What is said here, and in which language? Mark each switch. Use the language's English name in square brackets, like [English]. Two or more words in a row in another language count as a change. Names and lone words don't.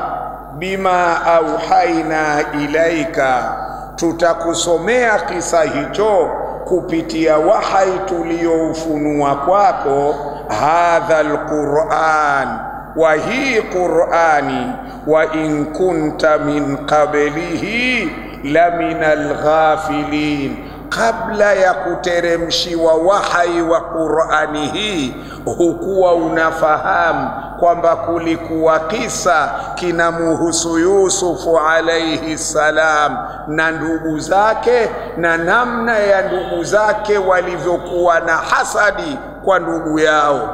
[Arabic] بما أوحينا إليك, [Swahili] tutakusomea kisa hicho kupitia wahai tulioufunua kwako. [Arabic] هذا القرآن, [Swahili] wa hii Qur'ani, [Arabic] وإن كنت من قبله لمن الغافلين, [Swahili] kabla ya kuteremshiwa wahai wa Qur'ani hii hukuwa unafahamu kwamba kulikuwa kisa kinamuhusu Yusufu [Arabic] عليه السلام [Swahili] na ndugu zake, na namna ya ndugu zake walivyokuwa na hasadi kwa ndugu yao.